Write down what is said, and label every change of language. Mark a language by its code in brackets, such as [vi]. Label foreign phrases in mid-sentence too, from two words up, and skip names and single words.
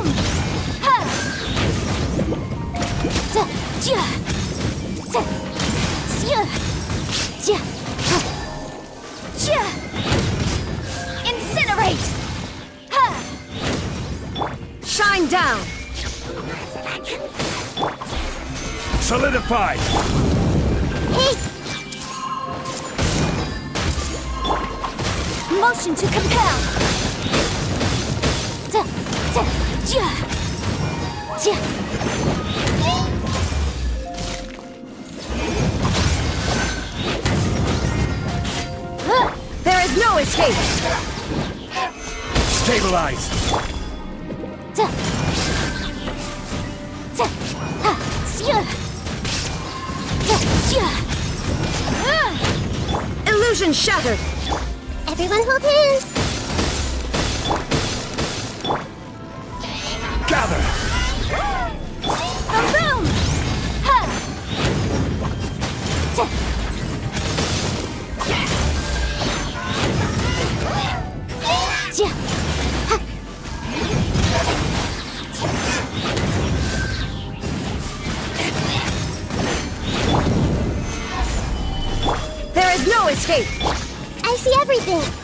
[en] Ha! Da, ja! Da, ja! Ja! Ha! Ja! Incinerate! Ha! Shine down! Solidify! Motion to compel! Da, da, ja! Ja! There is no escape! Stabilize! Da, da, ha, ja! Da, ja! Illusion shattered! Everyone hold hands! Gather! Boom boom! Ha! Da, ja! There is no escape! I see everything!